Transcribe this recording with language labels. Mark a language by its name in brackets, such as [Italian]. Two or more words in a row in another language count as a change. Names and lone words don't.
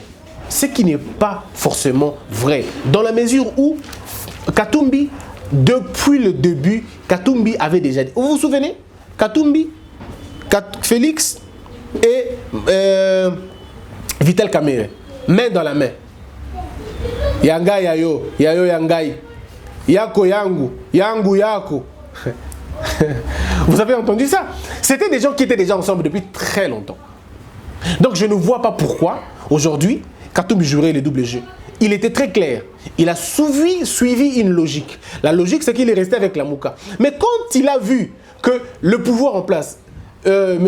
[French] Ce qui n'est pas forcément vrai. Dans la mesure où Katumbi, depuis le début, Katumbi avait déjà dit. Vous vous souvenez? Katumbi, Félix et Vital Kamerhe, main dans la main. [Swahili] Yanga yayo, yayo yangai. Yako yangu, yangu yako. [French] Vous avez entendu ça? C'était des gens qui étaient déjà ensemble depuis très longtemps. Donc je ne vois pas pourquoi, aujourd'hui, Katumbi jouerait le double jeu. Il était très clair. Il a suivi une logique. La logique, c'est qu'il est resté avec la Mouka. Mais quand il a vu que le pouvoir en place, M.